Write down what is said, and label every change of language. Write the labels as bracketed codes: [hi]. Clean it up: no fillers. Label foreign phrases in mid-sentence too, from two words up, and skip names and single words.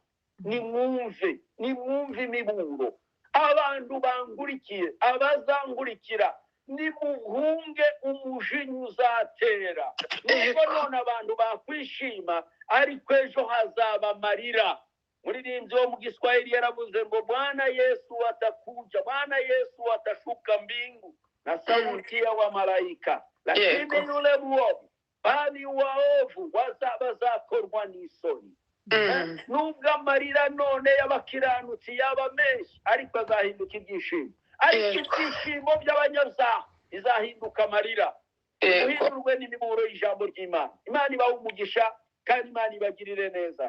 [rw] Nimwumve imiburo. Abantu bangurikiye, abazangurikira, nimuhunge umujinya uzatera. Nubwo none abantu bakwishima, ariko ejo hazaba amarira. Muririmbyi wo mu Giswahili yaravuze ngo [sw] Bwana Yesu atakuja, Bwana Yesu atashuka mbingu na sauti ya wa malaika, lakini yule mwovu, bali waovu [rw] bazakorwa n'isoni. Nubwo amarira none y'abakiranutsi yaba menshi, ariko azahinduka ibyishimo. Ariko ibyishimo by'abanyabyaha bizahinduka amarira. Uhindurwe n'imiburo y'ijambo ry'Imana. Imana ibahe umugisha kandi Imana ibagirire neza.